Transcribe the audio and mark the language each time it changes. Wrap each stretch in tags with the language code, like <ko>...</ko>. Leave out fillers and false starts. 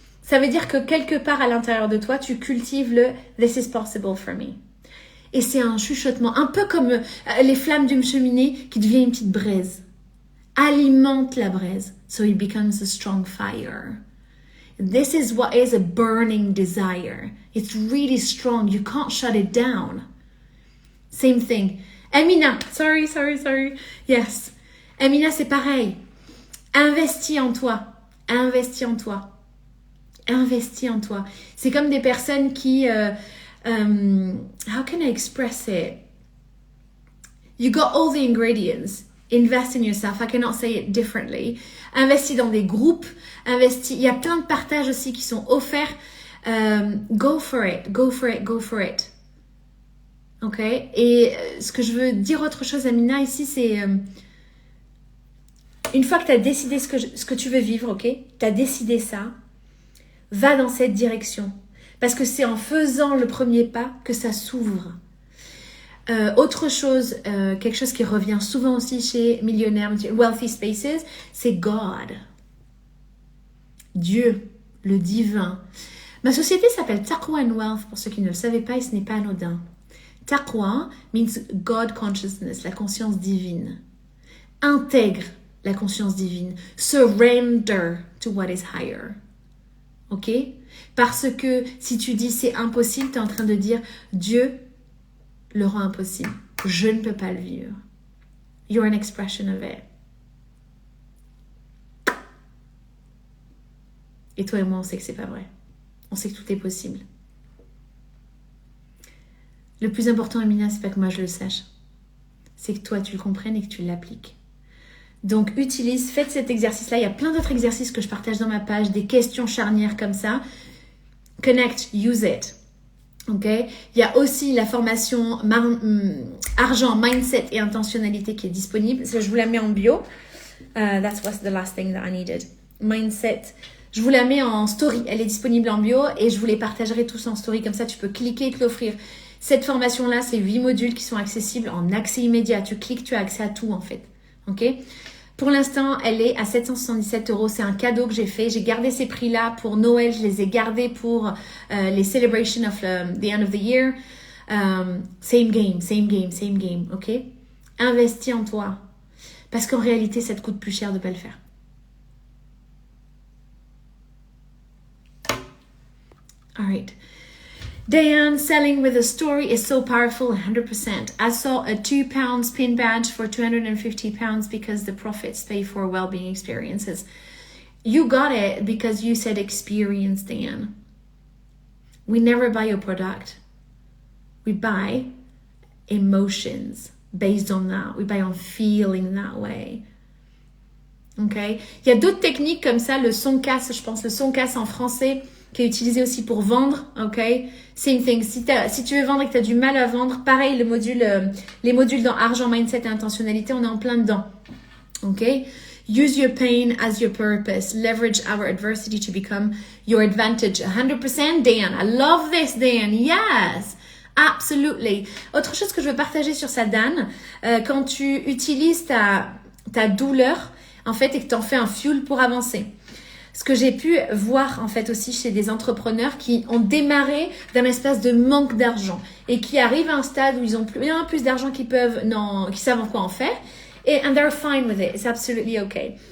<fr>Ça veut dire que quelque part à l'intérieur de toi, tu cultives le «</fr> <en>This is possible for me ».</en> <fr>Et c'est un chuchotement, un peu comme les flammes d'une cheminée qui devient une petite braise. Alimente la braise,</fr> <en>so it becomes a strong fire. This is what is a burning desire. It's really strong. You can't shut it down. Same thing. Amina, sorry. Yes. Amina,</en> <fr>c'est pareil. Investis en toi. Investis en toi. Investis en toi. C'est comme des personnes qui...</fr> <en>how can I express it? You got all the ingredients. Invest in yourself. I cannot say it differently.</en> <fr>Investis dans des groupes. Investis. Il y a plein de partages aussi qui sont offerts.</fr> <en>Go for it. Go for it. Go for it.</en> <fr>Ok? Et ce que je veux dire autre chose, Amina, ici, c'est... une fois que tu as décidé ce que tu veux vivre, ok? Tu as décidé ça. Va dans cette direction. Parce que c'est en faisant le premier pas que ça s'ouvre. Autre chose, quelque chose qui revient souvent aussi chez millionnaires,</fr> <en>wealthy spaces,</en> <fr>c'est God. Dieu, le divin. Ma société s'appelle Taqwa and Wealth, pour ceux qui ne le savaient pas, et ce n'est pas anodin.</fr> <en>Taqwa means God consciousness,</en> <fr>la conscience divine. Intègre la conscience divine.</fr> <en>Surrender to what is higher. Ok?</en> <fr>Parce que si tu dis c'est impossible, tu es en train de dire Dieu le rend impossible. Je ne peux pas le vivre.</fr> <en>You're an expression of it.</en> <fr>Et toi et moi, on sait que c'est pas vrai. On sait que tout est possible. Le plus important, Amina, c'est pas que moi je le sache. C'est que toi, tu le comprennes et que tu l'appliques. Donc, faites cet exercice-là. Il y a plein d'autres exercices que je partage dans ma page, des questions charnières comme ça.</fr> <en>Connect, use it.</en> <fr>Ok? Il y a aussi la formation argent, mindset et intentionnalité qui est disponible. Je vous la mets en bio.</fr> <en>That was the last thing that I needed.</en> <fr>Mindset. Je vous la mets en story. Elle est disponible en bio et je vous les partagerai tous en story. Comme ça, tu peux cliquer et te l'offrir. Cette formation-là, c'est 8 modules qui sont accessibles en accès immédiat. Tu cliques, tu as accès à tout en fait. Ok? Pour l'instant, elle est à 777 €. C'est un cadeau que j'ai fait. J'ai gardé ces prix-là pour Noël. Je les ai gardés pour les</fr> <en>celebrations of the end of the year. Same game.</en> <fr>Ok? Investis en toi. Parce qu'en réalité, ça te coûte plus cher de ne pas le faire.</fr> <en>All right. Diane, selling with a story is so powerful, 100%. I saw a £2 pin badge for £250 because the profits pay for well-being experiences. You got it because you said experience, Diane. We never buy a product. We buy emotions based on that. We buy on feeling that way. Okay?</en> <fr>Il y a d'autres techniques comme ça, le son casse, je pense, le son casse en français, qui est utilisé aussi pour vendre, ok?</fr> <en>Same thing.</en> <fr>Si tu veux vendre et que tu as du mal à vendre, pareil, les modules dans argent, mindset et intentionnalité, on est en plein dedans, ok?</fr> <en>Use your pain as your purpose. Leverage our adversity to become your advantage. 100%, Dan. I love this, Dan. Yes, absolutely.</en> <fr>Autre chose que je veux partager sur ça, Dan, quand tu utilises ta douleur, en fait, et que tu en fais un fuel pour avancer. Ce que j'ai pu voir en fait aussi chez des entrepreneurs qui ont démarré d'un espace de manque d'argent et qui arrivent à un stade où ils ont bien plus d'argent qui savent quoi en faire et</fr> <en>and they're fine with it, it's absolutely okay.</en>